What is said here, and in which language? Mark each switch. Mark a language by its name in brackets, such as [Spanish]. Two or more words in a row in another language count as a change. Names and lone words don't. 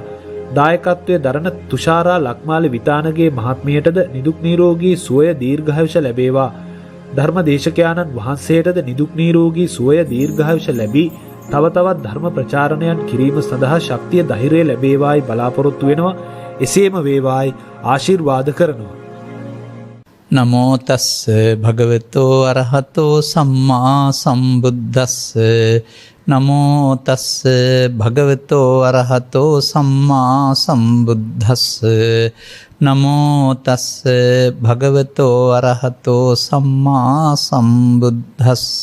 [Sinhala] දායකත්වයේ දරන තුෂාරා ලක්මාලි විතානගේ මහත්මියටද නිදුක් නිරෝගී සුවය දීර්ඝායුෂ ලැබේවා. ධර්මදේශකයාණන් වහන්සේටද නිදුක් නිරෝගී සුවය දීර්ඝායුෂ ලැබී තව තවත් ධර්ම ප්‍රචාරණයන් කිරීම සඳහා ශක්තිය ධෛර්යය ලැබේවායි බලාපොරොත්තු වෙනවා. එසේම වේවායි ආශිර්වාද කරනවා. [Pali] නමෝ තස්ස භගවතෝ අරහතෝ සම්මා සම්බුද්දස්ස. නමෝ තස්ස භගවතෝ අරහතෝ සම්මා සම්බුද්දස්ස. නමෝ තස්ස භගවතෝ අරහතෝ සම්මා සම්බුද්දස්ස.